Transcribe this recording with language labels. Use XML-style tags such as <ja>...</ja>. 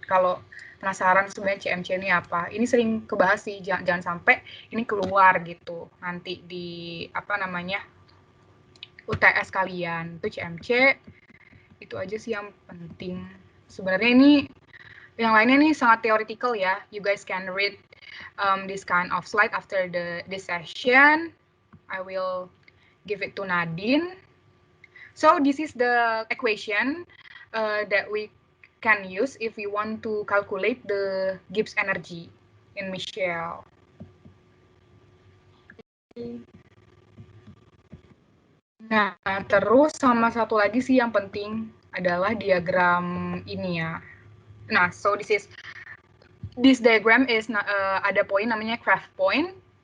<id>Kalau penasaran sebenarnya CMC ini apa, ini sering kebahas sih, jangan sampai ini keluar gitu nanti di apa namanya UTS kalian. Itu CMC, itu aja sih yang penting. Sebenarnya ini yang lainnya nih sangat theoretical ya.</id> <en>You guys can read this kind of slide after this session. I will give it to Nadine. So this is the equation that we can use if we want to calculate the Gibbs energy in Michelle.</en> <id>Nah, terus sama satu lagi sih yang penting adalah diagram ini ya.</id> <en>Nah, so this diagram is</en> <id>ada poin namanya</id> <en>Kraft point.</en>